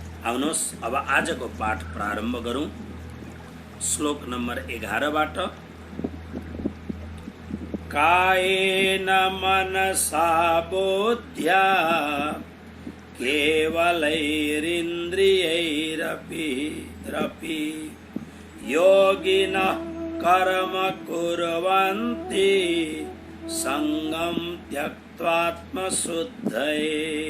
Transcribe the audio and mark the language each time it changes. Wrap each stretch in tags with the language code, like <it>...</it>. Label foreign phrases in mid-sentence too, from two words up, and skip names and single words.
<ne>आउनुहोस् अब आजको पाठ प्रारम्भ गरौँ। श्लोक नम्बर 11बाट।</ne> <sa>कायेन मनसा बुद्ध्या केवलैरिन्द्रियैरपि योगिनः कर्म कुर्वन्ति संगं त्यक्त्वात्मशुद्धये।</sa>